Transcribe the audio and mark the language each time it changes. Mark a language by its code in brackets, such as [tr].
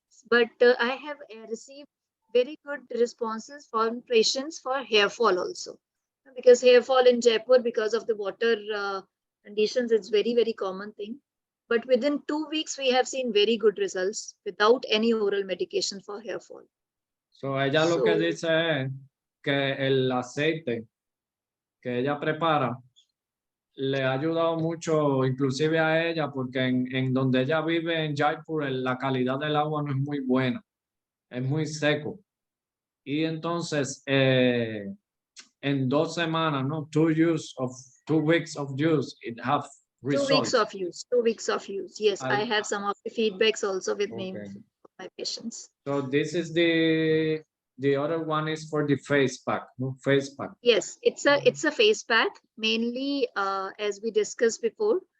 [en] But I have received very good responses from patients for hair fall also. Because hair fall in Jaipur, because of the water conditions, it's very, very common thing. But within 2 weeks, we have seen very good results without any oral medication for hair fall. [es] So ella lo que dice es que el aceite que ella prepara le ha ayudado mucho, inclusive a ella, porque en donde ella vive en Jaipur, la calidad del agua no es muy buena, es muy seco. Y entonces, en 2 semanas, ¿no? [en] 2 weeks of use, it have results. 2 weeks of use, 2 weeks of use. Yes, I have some of the feedbacks also with me for my patients. So this is the other one is for the face pack, no? Face pack. Yes, it's a face pack, mainly as we discussed before.